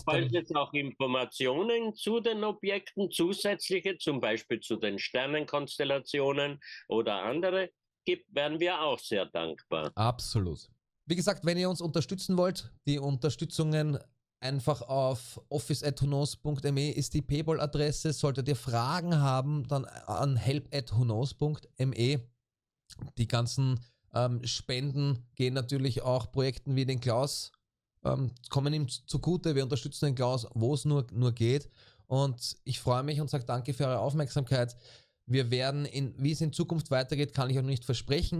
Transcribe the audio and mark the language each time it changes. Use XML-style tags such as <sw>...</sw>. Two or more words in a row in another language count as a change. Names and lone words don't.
<de>Und falls es auch Informationen zu den Objekten, zusätzliche, zum Beispiel zu den Sternenkonstellationen oder andere gibt, wären wir auch sehr dankbar. Absolut. Wie gesagt, wenn ihr uns unterstützen wollt, die Unterstützungen einfach auf office@whoknows.me ist die PayPal-Adresse. Solltet ihr Fragen haben, dann an help@whoknows.me. Die ganzen Spenden gehen natürlich auch Projekten wie den Klaus, kommen ihm zugute. Wir unterstützen den Klaus, wo es nur geht. Und ich freue mich und sage danke für eure Aufmerksamkeit. Wir werden, wie es in Zukunft weitergeht, kann ich auch nicht versprechen.</de>